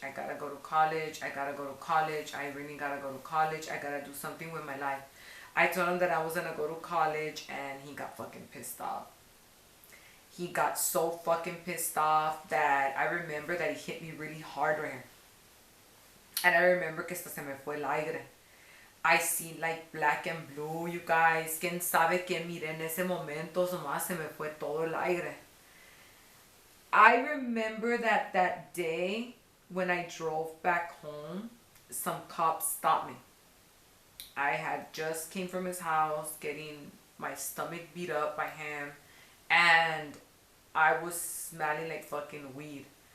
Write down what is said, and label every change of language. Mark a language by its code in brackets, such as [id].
[en] I gotta go to college. I gotta go to college. I really gotta go to college. I gotta do something with my life. I told him that I was gonna go to college, and he got fucking pissed off. He got so fucking pissed off that I remember that he hit me really hard right here. And I remember [es] que hasta se me fue el aire. [en] I see like black and blue, you guys. [es] ¿Quién sabe qué miré en ese momento? Nomás se me fue todo el aire. [en] I remember that day when I drove back home, some cops stopped me. I had just came from his house getting my stomach beat up by him, and I was smelling like fucking weed.